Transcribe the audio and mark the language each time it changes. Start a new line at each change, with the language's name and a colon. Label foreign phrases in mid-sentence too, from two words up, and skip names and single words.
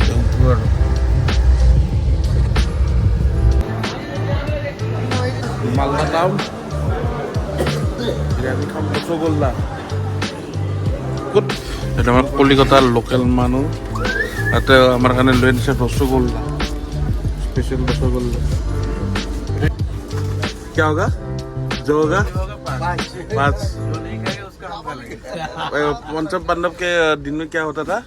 Assamese: এতিয়া উঠো আৰু মালদা টাউন বিৰিয়ানী খাম। ৰসগোল্লা ক'ত? এটা আমাৰ কলিকতাৰ লোকেল মানুহ, তাতে আমাৰ কাৰণে লৈ আনিছে ৰসগোল্লা, স্পেচিয়েল रसगुल्ला।
Hindi: क्या होगा? जो होगा 5। पंचम पांडव के दिन में क्या होता था?